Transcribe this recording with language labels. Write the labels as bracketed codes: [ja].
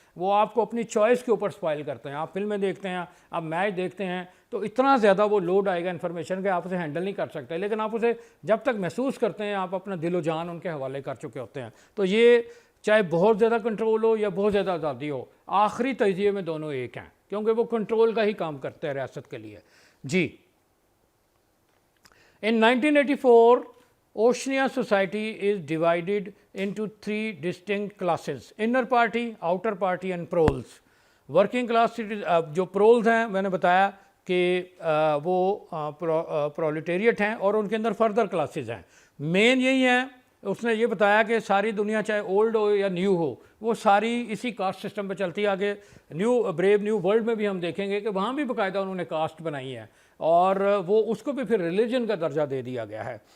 [ur] وہ آپ کو اپنی چوائس کے اوپر سپائل کرتے ہیں. آپ فلمیں دیکھتے ہیں, آپ میچ دیکھتے ہیں, تو اتنا زیادہ وہ لوڈ آئے گا انفارمیشن کہ آپ اسے ہینڈل نہیں کر سکتے. لیکن آپ اسے جب تک محسوس کرتے ہیں آپ اپنا دل و جان ان کے حوالے کر چکے ہوتے ہیں. تو یہ چاہے بہت زیادہ کنٹرول ہو یا بہت زیادہ آزادی ہو, آخری تجزیے میں دونوں ایک ہیں, کیونکہ وہ کنٹرول کا ہی کام کرتے ہیں ریاست کے لیے. [en] جی, In 1984, Oceania society is divided into 3 distinct classes: inner party, outer party and proles. [ur] Working class جو پرولز ہیں میں نے بتایا کہ وہ پرولیٹیریٹ ہیں, اور ان کے اندر فردر کلاسز ہیں. مین یہی ہیں, اس نے یہ بتایا کہ ساری دنیا چاہے اولڈ ہو یا نیو ہو وہ ساری اسی کاسٹ سسٹم پہ چلتی ہے. آگے بریو نیو ورلڈ میں بھی ہم دیکھیں گے کہ وہاں بھی باقاعدہ انہوں نے کاسٹ بنائی ہے, اور وہ اس کو بھی پھر ریلیجن کا درجہ دے دیا گیا ہے.